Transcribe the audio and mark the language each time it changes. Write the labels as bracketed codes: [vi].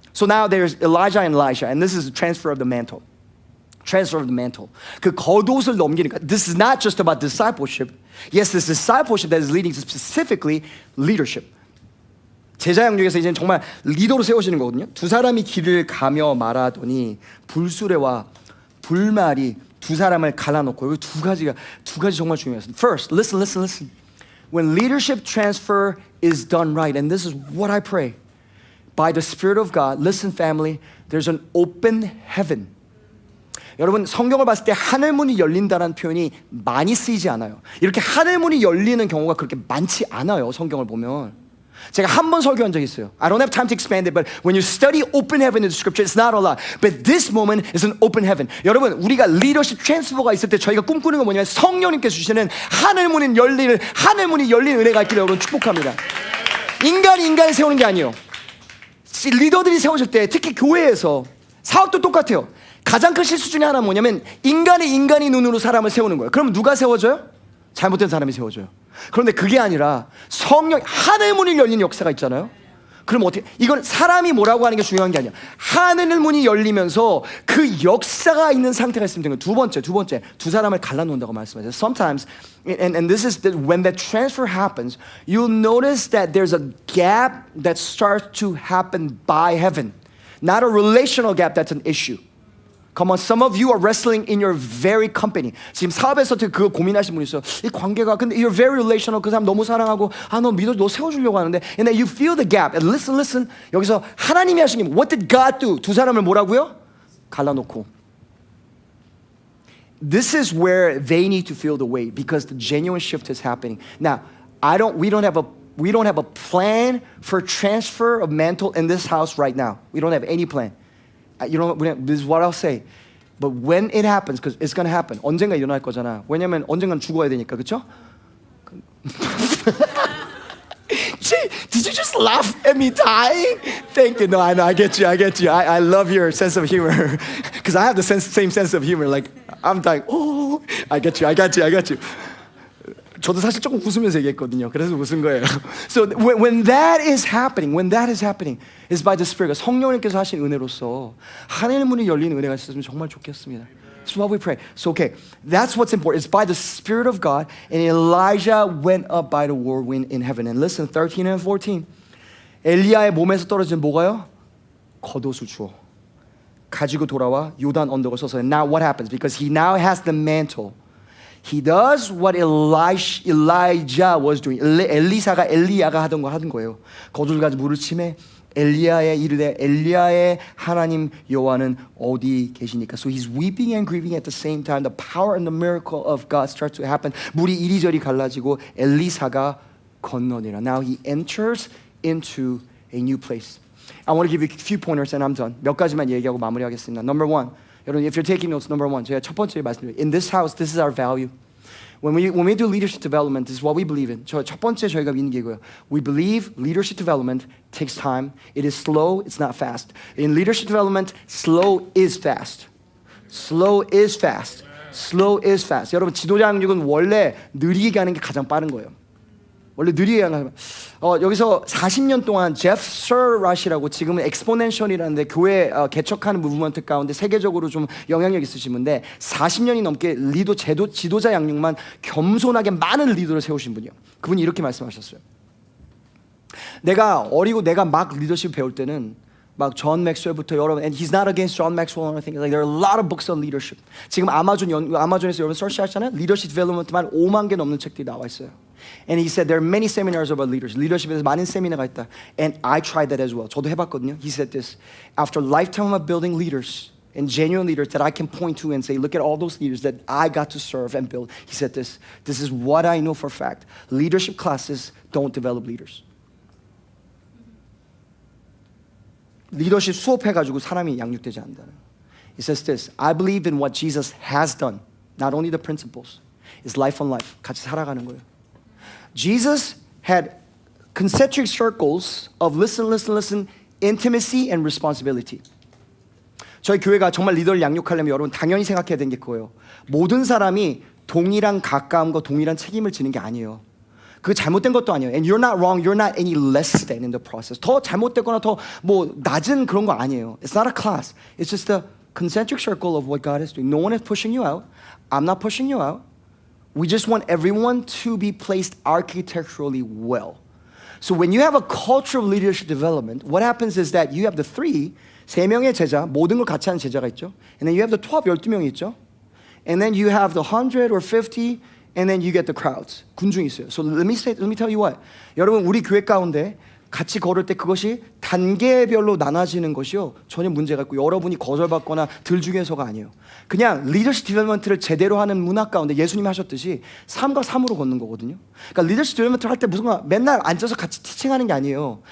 [en] So now there's Elijah and Elisha, and this is the transfer of the mantle. Transfer of the mantle. [ko] 그 겉옷을 넘기니까 [en] this is not just about discipleship. Yes, this discipleship that is leading to specifically leadership. [ko] 제자 양육에서 이제는 정말 리더로 세우시는 거거든요. 두 사람이 길을 가며 말하더니 불수레와 불말이 두 사람을 갈라놓고 여기 두 가지 정말 중요해요. [en] First, listen. When leadership transfer is done right, and this is what I pray, by the Spirit of God, listen family, there's an open heaven. [ko] 여러분 성경을 봤을 때 하늘문이 열린다는 표현이 많이 쓰이지 않아요. 이렇게 하늘문이 열리는 경우가 그렇게 많지 않아요. 성경을 보면. 제가 한 번 설교한 적이 있어요. [en] I don't have time to expand it, but when you study open heaven in the scripture, it's not a lot. But this moment is an open heaven. [ko] 여러분, 우리가 리더십 트랜스퍼가 있을 때 저희가 꿈꾸는 건 뭐냐면 성령님께서 주시는 하늘문이 열리는 은혜가 있기를 여러분 축복합니다. 인간을 세우는 게 아니에요. 리더들이 세워질 때 특히 교회에서 사업도 똑같아요. 가장 큰 실수 중에 하나는 뭐냐면 인간이 눈으로 사람을 세우는 거예요. 그럼 누가 세워져요? 잘못된 사람이 세워져요. 그런데 그게 아니라 성령 하늘문이 열리는 역사가 있잖아요. 그럼 어떻게 이건 사람이 뭐라고 하는 게 중요한 게 아니야. 하늘문이 열리면서 그 역사가 있는 상태가 있으면 되는 거예요. 두 번째 두 사람을 갈라놓는다고 말씀하세요. [en] Sometimes and this is when that transfer happens, you'll notice that there's a gap that starts to happen by heaven. Not a relational gap that's an issue. Come on, some of you are wrestling in your very company. [ko] 지금 사업에서 그거 고민하시는 분이 있어요. 이 관계가 근데 [en] you're very relational. [ko] 그 사람 너무 사랑하고 너 믿어 너 세워주려고 하는데 [en] and then you feel the gap. And listen. [ko] 여기서 하나님이 하신 게 [en] what did God do? [ko] 두 사람을 뭐라고요? 갈라놓고. [en] This is where they need to feel the weight because the genuine shift is happening. Now, we don't have a plan for transfer of mantle in this house right now. We don't have any plan. This is what I'll say. But when it happens, because it's going to happen. [ko] 언젠가 일어날 거잖아. 왜냐면 언젠간 죽어야 되니까, 그렇죠? [en] Did you just laugh at me dying? Thank you. No, I know. I get you. I love your sense of humor. Because I have the same sense of humor. Like, I'm dying. Oh, I get you. [ko] 저도 사실 조금 웃으면서 얘기했거든요. 그래서 웃은 거예요. [en] So when that is happening, is by the Spirit. [ko] 성령님께서 하신 은혜로서 하늘 문이 열리는 은혜가 있었으면 정말 좋겠습니다. [en] That's what we pray. So okay, that's what's important. It's by the Spirit of God, and Elijah went up by the whirlwind in heaven. And listen, 13 and 14. [ko] 엘리야의 몸에서 떨어진 뭐가요? 겉옷을 주어 가지고 돌아와 요단 언덕을 서서. [en] And now what happens? Because he now has the mantle. He does what Elijah was doing. [ko] 엘리야가 하던 거 하는 거예요. 겉옷을 가지고 물을 치매 엘리야의 이르되 엘리야의 하나님 여호와는 어디 계시니까. [en] So he's weeping and grieving at the same time. The power and the miracle of God starts to happen. [ko] 물이 이리저리 갈라지고 엘리사가 건너니라. [en] Now he enters into a new place. I want to give you a few pointers and I'm done. [ko] 몇 가지만 얘기하고 마무리하겠습니다. [en] Number one, 여러분, if you're taking notes, number one, [ko] 제가 첫 번째 말씀드려요. [en] In this house, this is our value. When we do leadership development, this is what we believe in. [ko] 첫 번째 저희가 믿는 게 이거예요. [en] We believe leadership development takes time. It is slow. It's not fast. In leadership development, slow is fast. Slow is fast. Slow is fast. [ko] 여러분, 지도자 양육은 원래 느리게 가는 게 가장 빠른 거예요. 원래 느리게 가는 여기서 40년 동안 제프 서라시라고 지금은 엑스포넨셜이라는데 교회 개척하는 무브먼트 가운데 세계적으로 좀 영향력 있으신 분인데 40년이 넘게 지도자 양육만 겸손하게 많은 리더를 세우신 분이요. 그분이 이렇게 말씀하셨어요. 내가 어리고 내가 막 리더십 배울 때는 막 존 맥스웰부터 여러분, [en] and he's not against John Maxwell or anything. Like there are a lot of books on leadership. [ko] 지금 아마존에서 여러분 서치하잖아요. 리더십 디벨롭먼트만 5만 개 넘는 책들이 나와 있어요. [en] And he said there are many seminars about leaders. [ko] 리더십에서 많은 세미나가 있다. [en] And I tried that as well. [ko] 저도 해봤거든요. [en] He said this. After a lifetime of building leaders and genuine leaders that I can point to and say, look at all those leaders that I got to serve and build. He said this. This is what I know for a fact. Leadership classes don't develop leaders. [ko] 리더십 수업해가지고 사람이 양육되지 않는다는. [en] He says this. I believe in what Jesus has done. Not only the principles. It's life on life. [ko] 같이 살아가는 거예요. [en] Jesus had concentric circles of listen, intimacy and responsibility. [ko] 저희 교회가 정말 리더를 양육하려면 여러분 당연히 생각해야 되는 게 그거예요. 모든 사람이 동일한 가까움과 동일한 책임을 지는 게 아니에요. 그게 잘못된 것도 아니에요. [en] And you're not wrong, you're not any less than in the process. [ko] 더 잘못되거나 더 뭐 낮은 그런 거 아니에요. [en] It's not a class. It's just a concentric circle of what God is doing. No one is pushing you out. I'm not pushing you out. We just want everyone to be placed architecturally well. So when you have a culture of leadership development, what happens is that you have the [ko] 세 명의 제자, 모든 걸 같이 하는 제자가 있죠. [en] And then you have the [ko] 12명이 있죠. [en] And then you have the 100 or 50, and then you get the crowds. [ko] 군중이 있어요. [en] So let me tell you what. [ko] 여러분, 우리 교회 가운데 같이 걸을 때 그것이 단계별로 나눠지는 것이요 전혀 문제가 없고 여러분이 거절받거나 들중에서가 아니에요. 그냥 리더십 디벨롭먼트를 제대로 하는 문화 가운데 예수님이 하셨듯이 3과 3으로 걷는 거거든요. 그러니까 리더십 디벨롭먼트를 할 때 무슨 맨날 앉아서 같이 티칭하는 게 아니에요.